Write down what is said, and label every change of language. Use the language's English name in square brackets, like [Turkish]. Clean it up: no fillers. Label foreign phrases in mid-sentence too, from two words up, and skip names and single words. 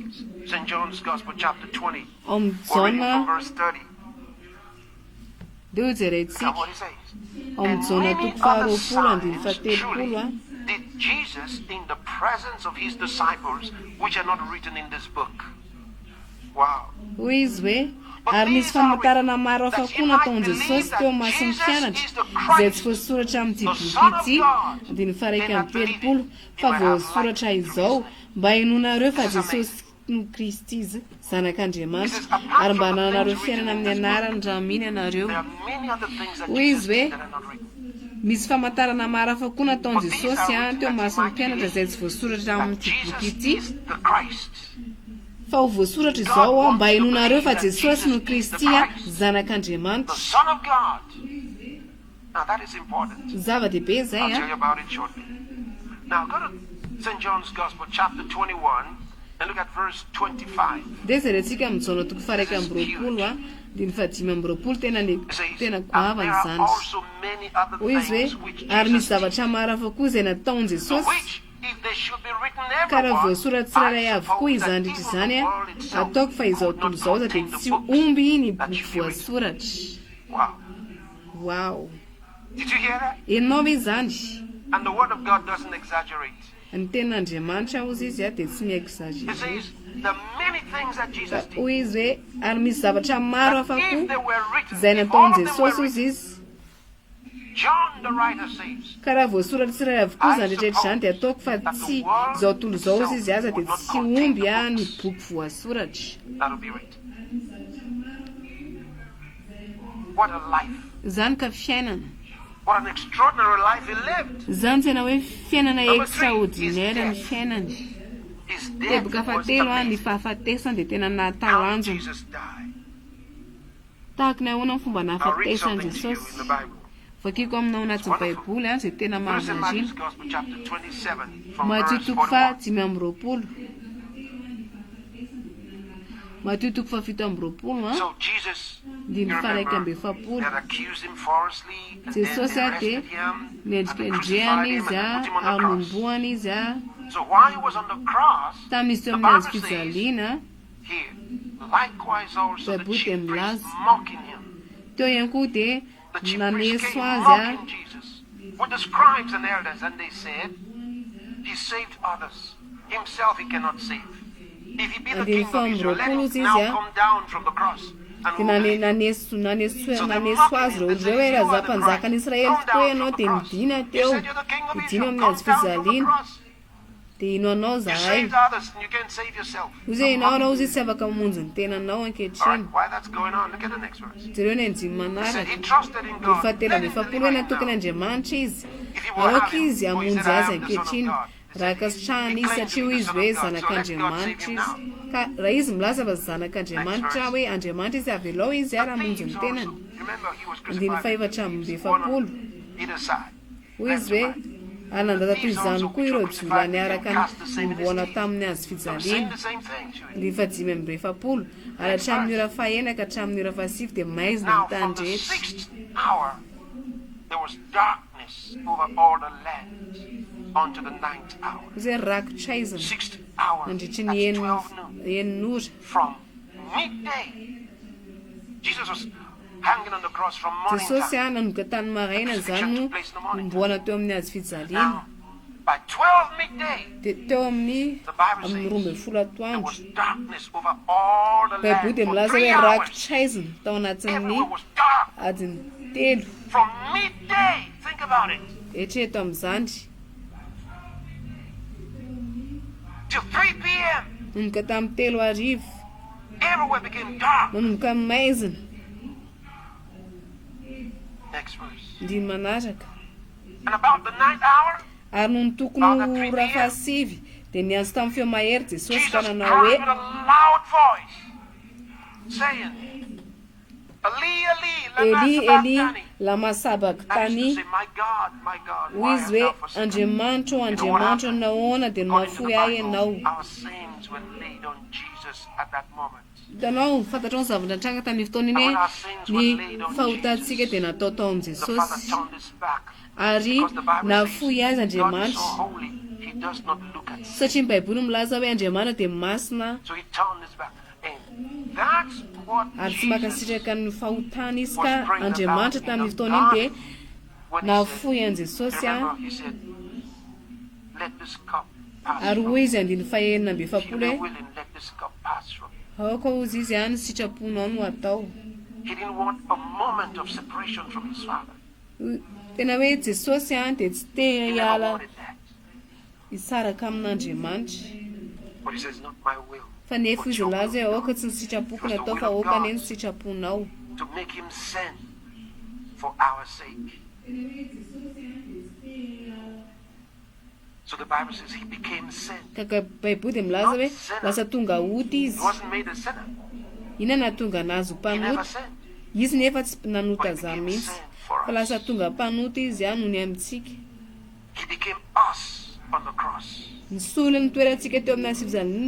[English] St. John's Gospel, chapter 20. We're reading from verse 30. Look at what he says. And many other signs truly did Jesus in the presence of his disciples, which are not written in this book. Wow. [Malagasy] Ary nisy famantarana maro hafa koa nataon Jesosy teo mason'ny mpianatra izay tsy voasoratra amin'ity boky ity andiny faraiky amin'ny telopolo fa voasoratra izao mba hinonareo fa Jesosy no Kristy izy zanak'Andriamanitra ary mba hananareo fiainana amin'ny anarany raha miny ianareo. Hoy izy hoe misy famantarana maro hafa koa nataon Jesosy teo mason'ny mpianatra izay tsy voasoratra amin'ity boky ity fa ho voasoratra izao mba hinonareo fa Jesosy no Kristy zanak'Andriamanitra. Zava-dehibe zay [English] Now go to St. John's Gospel chapter 21 and look at verse 25. [Malagasy] Dia zerentsika mijaona toko faraiky amby roapolo dimy fadimy amby roapolo tena goavany zany. Hoy izy hoe ary misy zavatra maro hafa koa izay nataon Jesosy [English] should be written [Malagasy] karaha [English] everyone [Malagasy] voasoratra tsirairay avokoa izany rehetra izany ataoko fa izao tontolo izao dia tsy omby ny boky voasoratra. [English] Wow. Did you hear that? [Malagasy] Enao ve izany? [English] And the word of God doesn't exaggerate. [Malagasy] Ny tenin'Andriamanitra ozy izy dia tsy [English] He [Malagasy] mi-exagere. [English] says the many things that Jesus did. [Malagasy] Hoy izy hoe ary misy zavatra maro hafa [English] If they [Malagasy] koa [English] were written, [Malagasy] izay [English] if [Malagasy] nataon'i [English] all of them were [Malagasy] Jesosy ozy [English] written, [Malagasy] izy. [English] John the writer says, [Malagasy] Karaha voasoratra tsirairay avokoa izany rehetra izany dia ataoko fa tsy izao tontolo izao izy izy aza dia tsy omby ny boky voasoratra. [English] that will be written. What a life. [Malagasy] Izany ka fiainana. [English] What an extraordinary life he lived. [Malagasy] Izany tena hoe fiainana extraordinaire ny fiainany. Teboka fahatelo ny fahafatesany dia tena natalanjona. [English] Jesus died. [Malagasy] Tahaka ny ahoana ny fomba [English] I'll read [Malagasy] nahafatesan'i [English] something to you [Malagasy] Jesosy. [English] in the Bible. [Malagasy] Vakiko aminao anatin'ny Baiboly izay tena [English] Notice in Matthew's [Malagasy] mahavazina. [English] Gospel, chapter 27, from [Malagasy] Matio [English] verse [Malagasy] toko 41. 5:20. Matio toko 7:20 [English] So Jesus, [Malagasy] Diny [English] you [Malagasy] faraika amby [English] remember, [Malagasy] efapolo. [English] they had accused him falsely, and then [Malagasy] Jesosy [English] they [Malagasy] dia [English] arrested him, and [Malagasy] niendrika [English] they [Malagasy] indreana [English] crucified him, [Malagasy] izy [English] and they put him on [Malagasy] ary [English] the cross. [Malagasy] nomboana izy [English] So while he was on the cross, [Malagasy] tamin'izy [English] the [Malagasy] teo amin'ny hazo [English] Bible says, [Malagasy] fijaliana [English] here, likewise also the [Malagasy] Baiboly [English] chief [Malagasy] dia [English] priests [Malagasy] milaza [English] mocking him. [Malagasy] teo ihany koa dia [English] The chief priests [Malagasy] naneso [English] came [Malagasy] azy [English] mocking Jesus with the scribes and elders, and they said, he saved others. Himself he cannot save. If he be the And king in of some Israel, let him Rokulos is now here. come down from the cross. And [Malagasy] dia [English] we'll believe. [Malagasy] naneso azy reo ndreo hoe raha za mpanjaka n'Israely tokoa ianao dia midina teo midina amin'ny hazo fijaliana dia ino anao [English] You [Malagasy] zahay [English] saved others and you can't save yourself. [Malagasy] ozy ianao anao ozy tsy afaka mamonjy ny tenanao ankehitriny. [English] Alright, while that's going on, look at the next verse. [Malagasy] Jereo ny andimy [English] He said [Malagasy] manaraka [English] he trusted in [Malagasy] dia [English] God. [Malagasy] fahatelo amby efapolo hoe natokana Andriamanitra izy aroka izy hamonjy azy ankehitriny raha kasitrahany izy satria hoy izy hoe zanak'Andriamanitra izy ka raha izy milaza fa zanak'Andriamanitra hoe Andriamanitra izy avy alao izy ary hamonjy ny tenany. [English] Remember, he was [Malagasy] Andiny [English] crucified [Malagasy] faefatra amby efapolo [English] on either side. [Malagasy] hoy izy hoe ary nandata toy izany koa ireo jola niaraka nomboana tamin'ny hazo [English] They were saying [Malagasy] fijaliana. [English] the same thing to him. [Malagasy] Ny fadimy amby efapolo ary hatramin'ny ora fahaenina ka hatramin'ny ora fahasivy dia maizina [English] Now, [Malagasy] ny tany [English] from the [Malagasy] rehetra. [English] 6th hour, there was darkness over all the land unto the 9th hour. [Malagasy] Izay rakotra izina [English] 6th hour, [Malagasy] nandritry [English] that's [Malagasy] ny [English] 12 noon. [Malagasy] enin'ora. [English] From midday, Jesus was hanging on the cross from morning [Malagasy] Jesosy [English] time. [Malagasy] nanomboka tany maraina izany no nomboana teo amin'ny hazo fijaliana. [English] Now, by 12 midday, [Malagasy] Dia teo amin'ny [English] the Bible [Malagasy] amin'ny [English] says 12 there [Malagasy] atoandro [English] was darkness over all the [Malagasy] Baiboly [English] land [Malagasy] dia [English] for [Malagasy] milaza 3 hoe [English] hours. [Malagasy] rakotra izina tao anatin'ny [English] Everywhere was dark. [Malagasy] adiny telo. [English] From midday, think about it, [Malagasy] Eritrereto amin'izany [English] till 3 p.m., [Malagasy] nanomboka tamin'ny telo arivo [English] everywhere became dark. [Malagasy] nanomboka maizina. [English] Next verse. [Malagasy] Ndiny manaraka [English] And about the 9th hour, [Malagasy] ary noho ny tokony ora fahasivy dia nianso tamin'ny feo mahery Jesosy ka Jesus nanao hoe [English] cried with a loud voice, saying, [Aramaic] Eli, Eli, lama Eli Eli sabachthani. lama [English] That is to [Aramaic] sabachthani. [English] say, my God, [Malagasy] Hoy [English] why [Malagasy] izy [English] hast [Malagasy] hoe [English] thou forsaken me? [Malagasy] Andriamanitra o [English] You know what [Malagasy] Andriamanitra [English] happened? [Malagasy] nahoana dia [English] According to the [Malagasy] mahafoy ahy [English] Bible, [Malagasy] ianao. [English] our sins were laid on Jesus at that moment. [Malagasy] Hitanao fantatra ny zavatra tranga tamin'ny fotoana iny hoe ny fahotantsika dia natao tao amin'ny [English] The Father [Malagasy] Jesosy [English] turned his back [Malagasy] ary [English] because the Bible [Malagasy] nafoy azy [English] says God is so [Malagasy] Andriamanitra [English] holy, he does not look at sin. [Malagasy] satria ny Baiboly milaza hoe Andriamanitra dia masina [English] So he turned his back. And that's what [Malagasy] ary tsy Jesus makasitraka ny fahotana izy ka Andriamanitra tamin'ny fotoana iny dia [English] when he [Malagasy] nafoy [English] said, [Malagasy] an Jesosy a [English] remember, he said, let this cup pass [Malagasy] ary [English] from [Malagasy] hoy izy andiny fahaenina amby [English] me. If you [Malagasy] efapolo [English] be [Malagasy] hoe [English] willing, let this cup pass from me. [Malagasy] aoka ozy izy any sitraponao no atao. [English] He didn't want a moment of separation from his Father. [Malagasy] Tena hoe Jesosy any dia tsy te [English] He never [Malagasy] hiala [English] wanted that. [Malagasy] hisaraka amin'Andriamanitra [English] But he says, not my will, [Malagasy] fa nefa izy laza hoe aoka tsy ny sitrapoko natao fa aoka ne ny sitraponao. [English] to make him sin for our sake. So the Bible says he became sin. [Malagasy] Kaka Baiboly dia milaza hoe lasa tonga ody [English] He [Malagasy] izy. [English] wasn't made a sinner. [Malagasy] Ina natonga nazy ho [English] He never [Malagasy] mpanota [English] sinned. [Malagasy] izy nefa tsy nanota za mihitsy fa lasa tonga mpanota izy a noho ny amintsika. [English] He became us on the cross. [Malagasy] Nisolo ny toerantsika teo amin'ny asivizanina